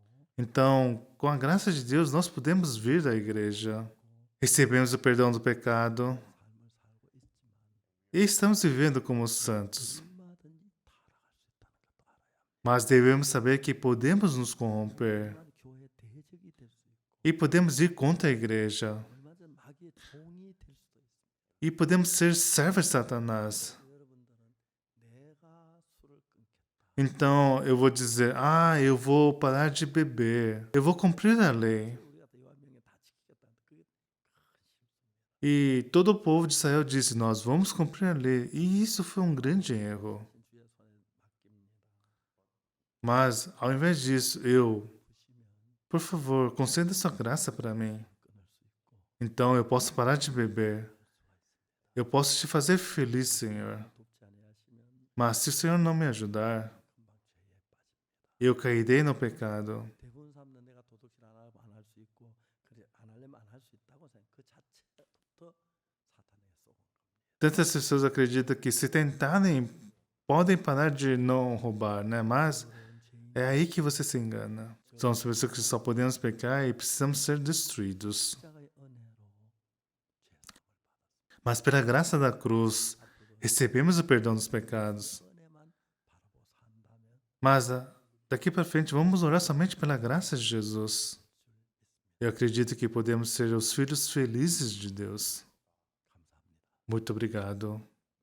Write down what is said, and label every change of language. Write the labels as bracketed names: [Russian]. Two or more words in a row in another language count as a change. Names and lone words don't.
[Portuguese] Então, com a graça de Deus, nós podemos vir à igreja. Recebemos o perdão do pecado [Korean] 삶을 살고 있지만 [Portuguese] e estamos vivendo como santos. [Korean] 얼마든지 타락할 수 있다는 것도 알아야 합니다. [Portuguese] Mas devemos saber que podemos nos corromper [Korean] 얼마든지 교회 대적이 될 수 있고 [Portuguese] e podemos ir contra a igreja [Korean] 얼마든지 마귀의 종이 될 수도 있습니다. [Portuguese] e podemos ser servos de Satanás. [Korean] 여러분들은 내가 내가 술을 끊겠다. [Portuguese] Então eu vou dizer: ah, eu vou parar de beber. Eu vou cumprir a lei. [Korean] 우리가 여호와 명령 다 지키겠다. 그게 큰 실수입니다. [Portuguese] E todo o povo de Israel disse: nós vamos cumprir a lei. E isso foi um grande erro. [Korean] 주의 손에 맡깁니다. [Portuguese] Mas, ao invés disso, eu, [Korean] 부시면 [Portuguese] por favor, conceda sua graça para mim. [Korean] 끊을 수 있고 [Portuguese] Então eu posso parar de beber. Eu posso te fazer feliz, Senhor. [Korean] 돕지 아니하시면 [Portuguese] Mas se o Senhor não me ajudar, [Korean] 금방 죄에 빠집니다. [Portuguese] eu cairei no pecado. [Korean] 대부분 사람들은 내가 도덕질 안 할 수 있고 그래 안 하려면 안 할 수 있다고 생각. 그 자체부터 사탄에게 쏘은 겁니다. [Portuguese] Tantas pessoas acreditam que se tentarem, podem parar de não roubar, né? Mas [Korean] 그런 죄인 [Portuguese] é aí que você se engana. São as pessoas que só podemos pecar e precisamos ser destruídos. [Korean] 십자가의 은혜로 죄 사함을 받았습니다. [Portuguese] Mas pela graça da cruz, [Korean] 앞으로도 [Portuguese] recebemos o perdão dos pecados. [Korean] 은혜만 바라보고 산다면 [Portuguese] Mas daqui para frente, vamos orar somente pela graça de Jesus. Eu acredito que podemos ser os filhos felizes de Deus. [Korean] 감사합니다. [Portuguese] Muito obrigado.